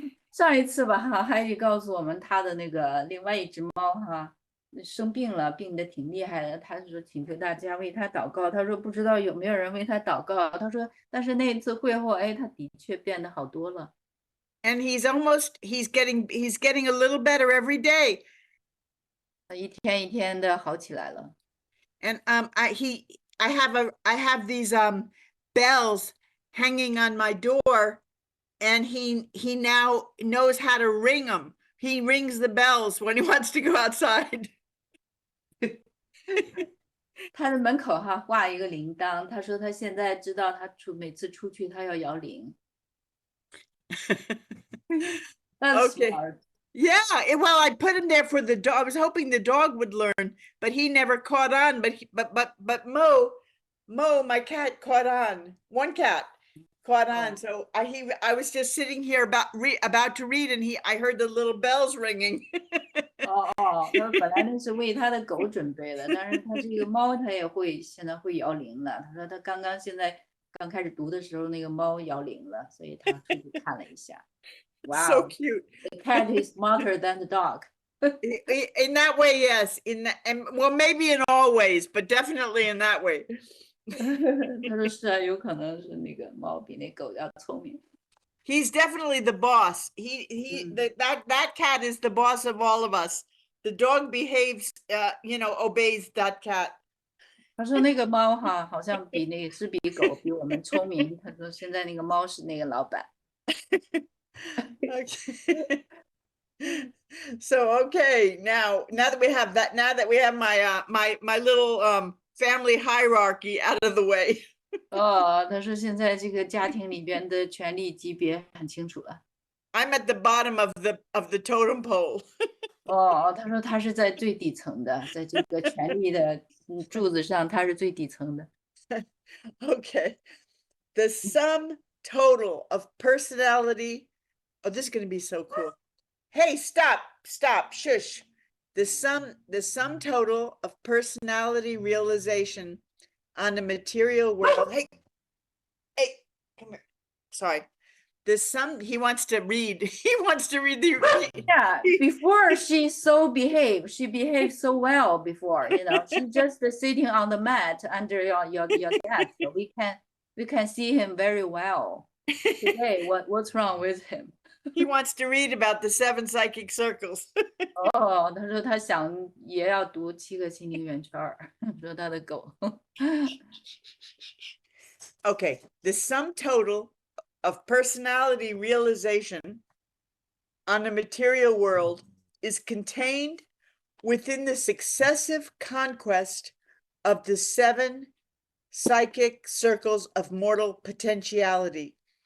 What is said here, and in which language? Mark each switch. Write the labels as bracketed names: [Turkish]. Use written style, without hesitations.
[Chinese] 上一次吧哈，Heidi 告诉我们他的那个另外一只猫哈生病了，病得挺厉害的。他说请求大家为他祷告。他说不知道有没有人为他祷告。他说但是那一次会后，哎，他的确变得好多了。 [English] And he's getting a little better every day. [Chinese] 一天一天的好起来了。 [English] And I have these bells hanging on my door, and he now knows how to ring them. He rings the bells when he wants to go outside. [Chinese] 他的门口哈挂一个铃铛，他说他现在知道他每次出去他要摇铃。 [English] That's Okay. smart. Yeah, well, I put him there for the dog. I was hoping the dog would learn, but he never caught on. But Mo, my cat caught on. One cat caught on. Oh. So I was just sitting here about to read, and I heard the little bells ringing. [Chinese] 他说本来那是为他的狗准备的，但是他这个猫他也会现在会摇铃了。他说他刚开始读的时候，那个猫摇铃了，所以他出去看了一下。 [English] Wow, So cute. The cat is smarter than the dog. In that way, yes. Well, maybe in all ways, but definitely in that way. [Chinese] 他说是啊，有可能是那个猫比那狗要聪明。 [English] He's definitely the boss. That cat is the boss of all of us. The dog behaves, obeys that cat. [Chinese] 他说那个猫哈，好像比狗比我们聪明。他说现在那个猫是那个老板。 [English] Okay. So now that we have that, now that we have my little family hierarchy out of the way. [Chinese] 他说现在这个家庭里边的权力级别很清楚了。 [English] I'm at the bottom of the totem pole. [Chinese] 他说他是在最底层的，在这个权力的柱子上，他是最底层的。 [English] Okay. The sum total of personality. Oh, this is going to be so cool. Hey, stop, shush. The sum total of personality realization on the material world. Hey, come here. Sorry. The sum, he wants to read. He wants to read the. Yeah, before she behaved so well before, she's just sitting on the mat under your desk. So we can see him very well. Today, what's wrong with him? He wants to read about the 7 psychic circles. [Chinese] 哦，他说他想也要读7个心灵圆圈儿，说他的狗。 [English] Okay, the sum total of personality realization on the material world is contained within the successive conquest of the 7 psychic circles of mortal potentiality.